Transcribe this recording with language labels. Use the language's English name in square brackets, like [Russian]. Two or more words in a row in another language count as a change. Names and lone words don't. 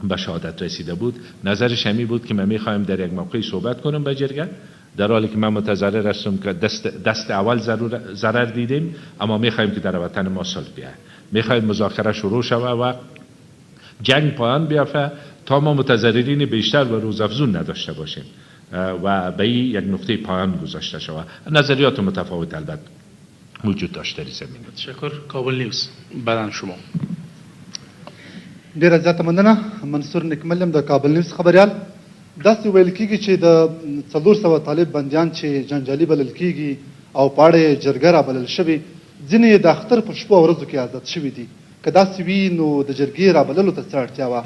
[Persian] به شهادت رسیده بود، نظرش همی بود که من میخوایم در یک موقعی صحبت کنم با جرگه، در حالی که من متضرر هستم که دست اول ضرر دیدیم، اما میخوایم که در وطن ما صلح بیاید، میخوایم مذاکره شروع شود و جنگ پایان بیافته تا ما متضررین بیشتر و روزافزون نداشته باشیم و به این یک نقطه پایان گذاشته شود. نظریات متفاوت البته وجود داشته در زمین. تشکر. کابل نیوز بعداً شما. [Pashto] ډیره زیاته مننه. منصور نکملم د کابل نیوز خبريال. داسې ویل کېږي چې د 400 طالب بندیان چې جنجالي بلل کېږي او پاړې جرګه را بلل شوي، ځینې یې د اختر په شپو او ورځو کې آزاد شوي دي. که داسې وي نو د جرګې را بللو ته څه اړتیا وه؟